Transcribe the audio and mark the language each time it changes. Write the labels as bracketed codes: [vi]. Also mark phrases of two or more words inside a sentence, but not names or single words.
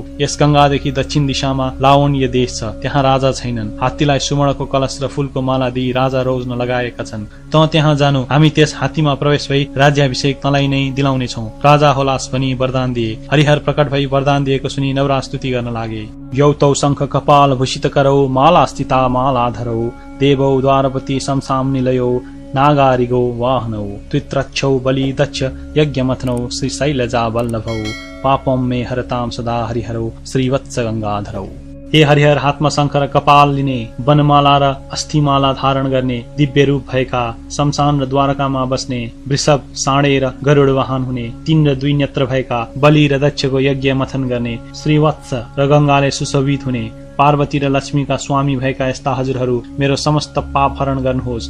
[ne] यस गंगादेखि दक्षिण दिशामा लावण्य देश छ। त्यहाँ राजा छैनन्। हात्तीलाई सुवर्णको कलश र फूलको माला दिई राजा रोज्न लगाएका छन्। त त्यहाँ जानु। हामी त्यस हात्तीमा प्रवेश भई राज्याभिषेक तँलाई नै दिलाउने छौं। राजा होलास भनी वरदान दिए। हरिहर प्रकट भई वरदान दिएको सुनि नवराज स्तुति गर्न लागे। [sa] यौतौ शंख कपाल भूषित करौ, माला स्थिता माला धरौ, देवौ द्वारपति शमशाम निलयौ, नागारिगो वाहनौ, त्रित्रक्षौ बलि दक्ष यज्ञमथनौ, श्री शैलजा वल्लभौ, पापम मे हरताम सदा हरिहरौ, श्रीवत्स गंगाधरौ। [ne] हे हरिहर, हातमा शंख र कपाल लिने, वनमाला र अस्थिमाला धारण गर्ने, दिव्य रूप भएका, शमशान र द्वारकामा बस्ने, वृषभ, साँडे र गरुड वाहन हुने, 3 र 2 नेत्र भएका, बलि र दक्षको यज्ञ मथन गर्ने, श्रीवत्स र गंगाले सुशोभित हुने, पार्वती र लक्ष्मीका स्वामी भएका यस्ता हजुरहरू मेरो समस्त पाप हरण गर्नुहोस्।